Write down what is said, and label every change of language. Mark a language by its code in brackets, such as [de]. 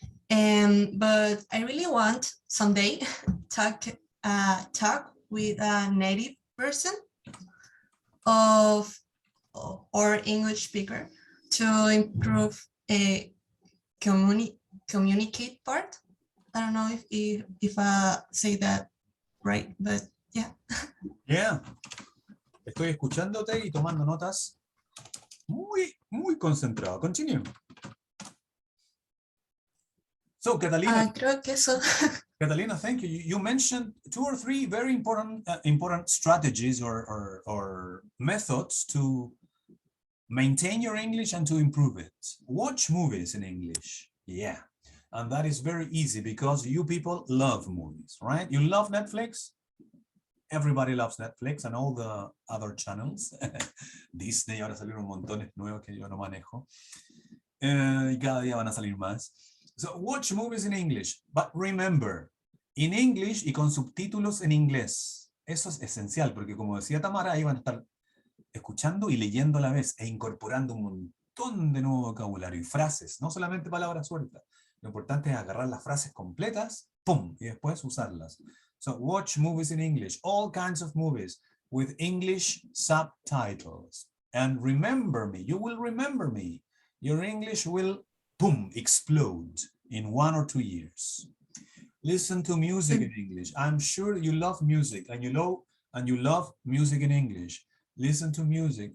[en] But I really want someday talk with a native person of or English speaker to improve a communicate part. I don't know if I say that right, but yeah. Yeah. [es] Estoy escuchándote y tomando notas. Muy concentrado. Continue. [en] So, Catalina. [es] Creo que eso. [en] Catalina, thank you. You mentioned 2 or 3 very important strategies or methods to maintain your English and to improve it. Watch movies in English. Yeah. And that is very easy because you people love movies, right? You love Netflix. Everybody loves Netflix and all the other channels. [es] Disney, ahora salieron montones nuevos que yo no manejo. Y cada día van a salir más. [en] So watch movies in English, but remember, in English [es] y con subtítulos en inglés. Eso es esencial, porque como decía Tamara, ahí van a estar escuchando y leyendo a la vez e incorporando un montón de nuevo vocabulario y frases, no solamente palabras sueltas. Lo importante es agarrar las frases completas, ¡pum!, y después usarlas. [en] So watch movies in English, all kinds of movies with English subtitles. And remember me, you will remember me. Your English will, boom, explode in 1 or 2 years. Listen to music in English. I'm sure you love music and you love music in English. Listen to music.